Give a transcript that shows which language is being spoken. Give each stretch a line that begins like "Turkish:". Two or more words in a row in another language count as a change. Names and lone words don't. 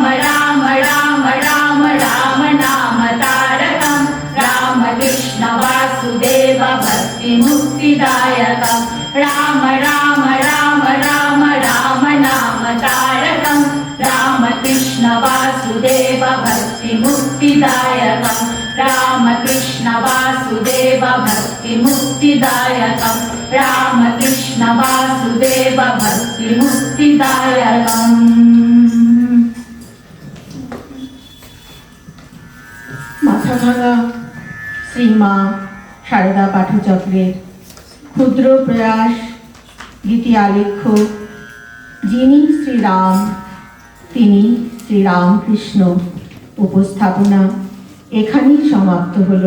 Sanskrit: राम राम राम राम नाम तारकं राम कृष्ण वासुदेव भक्ति मुक्तिदायकं राम राम राम राम राम नाम तारकं राम कृष्ण वासुदेव भक्ति मुक्तिदायकं राम कृष्ण वासुदेव भक्ति मुक्तिदायकं राम कृष्ण वासुदेव भक्ति मुक्तिदायकम्
Bangla: মাথা ভাঙা শ্রীমা সারদা পাঠচক্রের ক্ষুদ্র প্রয়াস গীতি আলেখ্য, যিনি শ্রীরাম তিনি শ্রীরামকৃষ্ণ উপস্থাপনা এখানেই সমাপ্ত হলো।